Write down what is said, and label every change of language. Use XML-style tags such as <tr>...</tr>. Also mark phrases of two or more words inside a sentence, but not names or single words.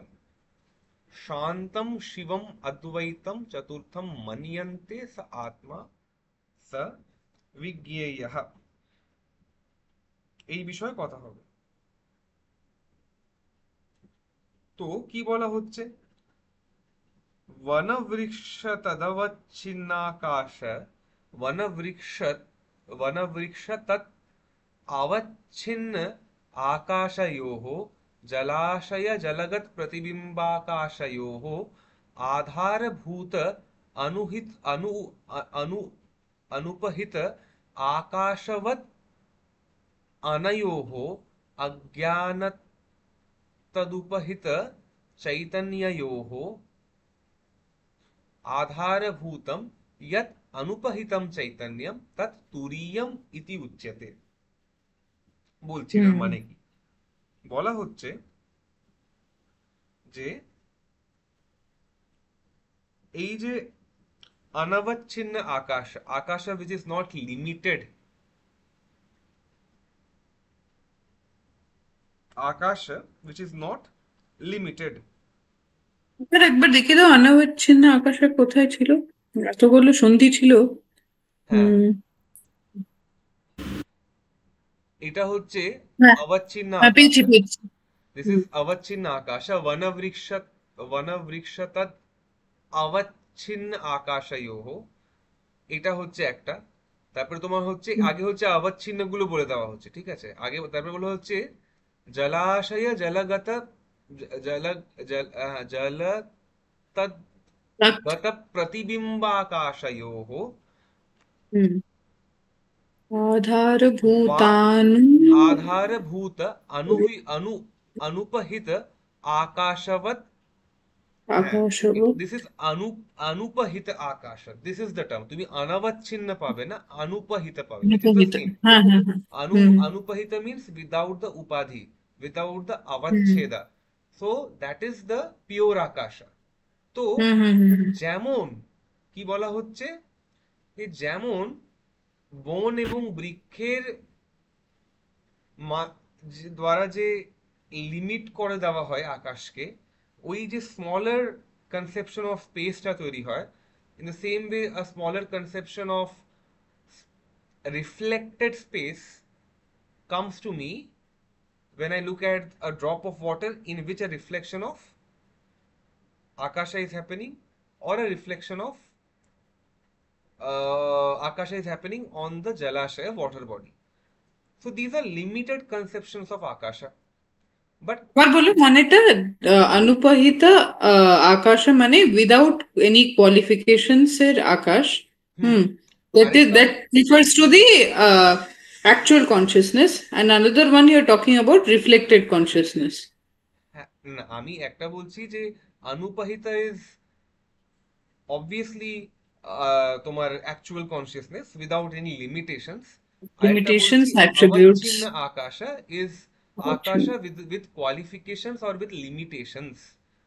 <sa>शान्तम् शिवम् अद्वैतम् चतुर्थम् मन्यन्ते स आत्मा स विज्ञेयः.</sa> <bn>এই বিষয়ে কথা হবে। তো কি বলা হচ্ছে,</bn> <sa>वनवृक्ष तदवच्छिन्नाकाश वनवृक्षत वनवृक्ष तत् अवच्छिन्न आकाशयोः जलाशय जलगत प्रतिबिंबाकाशयोः आधारभूत अनुहित अनु अनु अनुपहित आकाशवत् अनयोः अज्ञानतदुपहित चैतन्ययोः आधारभूतम यत् अनुपहितम चैतन्यम तत् तुरीयम इति उच्यते।</sa> <bn>বলছি এটার হুম। মানে কি, বলা হচ্ছে যে এই যে অনবচ্ছিন্ন আকাশ, আকাশ</bn> <en>which is not limited,</en> <bn>আকাশ</bn> <en>which is not limited।</en> <bn>এবার একবার দেখে দাও অনাবচ্ছিন্ন আকাশে কোথায় ছিল, এতগুলো সন্ধি ছিল। হ্যাঁ, হুম। এটা হচ্ছে হ্যাঁ, অবচ্ছিন্ন হ্যাঁ, আকাশ। পেয়েছি পেয়েছি। দিস হুম। ইজ অবচ্ছিন্ন আকাশ,</bn> <sa>वनवृक्ष वनवृक्ष तत् अवच्छिन्न आकाशयोः,</sa> <bn>এটা হচ্ছে একটা। তারপরে তোমার হচ্ছে হুম। আগে হচ্ছে অবচ্ছিন্ন গুলো বলে দেওয়া হচ্ছে, ঠিক আছে, আগে তারপরে বলা হচ্ছে জলাশয় জলগত জল জল জল রাত।</bn> <sa>তদ্গত প্রতিবিম্বাকাশয়োः হুম। वा आधारभूतानु आधारभूत अनु अनुपहित आकाशवत्।</sa> <bn>হ্যাঁ, আকাশবৎ।</bn> <en>this is</en> <bn>অনুপহিত আকাশ,</bn> <en>this is the term.</en> <bn>তুমি অনবচ্ছিন্ন পাবে না, অনুপহিত পাবে,</bn> <en>which is the</en> <bn>বিপরীত। সেম। হ্যাঁ, হ্যাঁ, হ্যাঁ। হুম।</bn> <en>Anupahita means without the upadhi, without the হুম। avacheda. So that is the pure akasha.</en> <bn>তো হুম। হুম। হুম। যেমন কি বলা হচ্ছে, যে যেমন বন এবং বৃক্ষের দ্বারা যে লিমিট করে দেওয়া হয় আকাশকে, ওই যে</bn> <en>smaller conception of spaceটা</en> <bn>তৈরি হয়,</bn> <en>in the same way a smaller conception of reflected space comes to me when I look at a drop of water in which a reflection of Akasha is happening, or a reflection of Akasha is happening on the Jalashaya water body. So these are limited conceptions of Akasha. But</en> <bn>আবার বলো মানেটা। অনুপহিত আকাশ মানে</bn> <en>without any qualifications</en> <bn>এর আকাশ। হুম,</bn> <en>হুম। that is</en> <bn>আরেকটা</bn> <en>that refers to the actual consciousness, and another one you're talking about reflected consciousness.</en> <bn>হ্যাঁ, না আমি একটা বলছি যে অনুপহিতা</bn> <en>is obviously</en> <bn>তোমার</bn> <en>actual consciousness without any limitations.</en> <bn>আরেকটা বলছি</bn> <en>Limitations,</en> <bn>অবচ্ছিন্ন</bn> <en>attributes.</en> <bn>আকাশা ইজ</bn> <en>Action. আকাশা with qualifications or with limitations.</en>